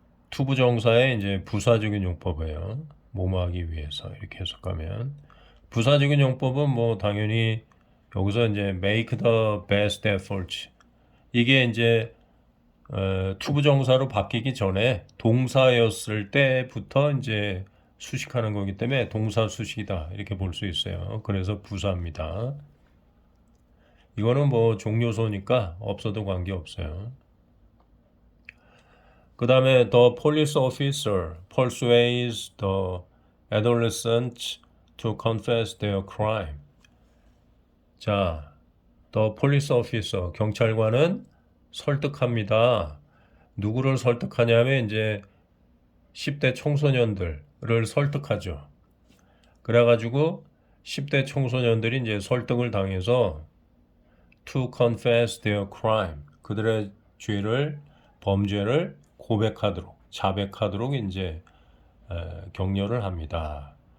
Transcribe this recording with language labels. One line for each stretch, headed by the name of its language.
Korean: 투부정사의 이제 부사적인 용법이에요. 뭐뭐 하기 위해서 이렇게 해석하면 부사적인 용법은 뭐 당연히 여기서 이제
English: make the best effort
Korean: 이게 이제 투부정사로 바뀌기 전에 동사였을 때부터 이제 수식하는 거기 때문에 동사 수식이다 이렇게 볼 수 있어요. 그래서 부사입니다. 이거는 뭐 종료소니까 없어도 관계 없어요. 그 다음에
English: the police officer persuades the adolescent to confess their crime.
Korean: 자,
English: the police officer
Korean: 경찰관은 설득합니다. 누구를 설득하냐면 이제 10대 청소년들을 설득하죠. 그래가지고 10대 청소년들이 이제 설득을 당해서
English: to confess their crime
Korean: 그들의 죄를 범죄를 고백하도록 자백하도록 이제 격려를 합니다.